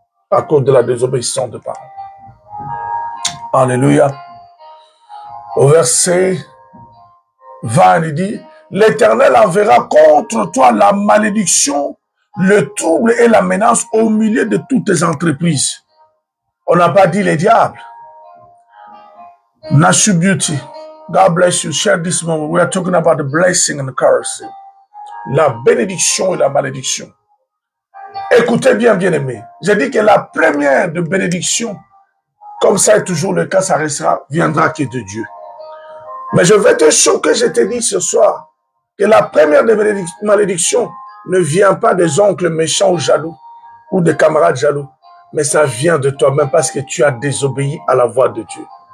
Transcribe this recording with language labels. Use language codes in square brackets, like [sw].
[fr] à cause de la désobéissance de parents. Alléluia. Au verset 20, il dit, l'Éternel enverra contre toi la malédiction, le trouble et la menace au milieu de toutes tes entreprises. On n'a pas dit les diables. [en] Nasu Beauty, God bless you. Share this moment. We are talking about the blessing and the curse. [fr] La bénédiction et la malédiction. Écoutez bien, bien-aimés. J'ai dit que la première de bénédiction, comme ça est toujours le cas, ça restera, viendra que de Dieu. Mais je vais te choquer, je te dis ce soir, que la première des malédictions ne vient pas des oncles méchants ou jaloux, ou des camarades jaloux, mais ça vient de toi-même parce que tu as désobéi à la voix de Dieu.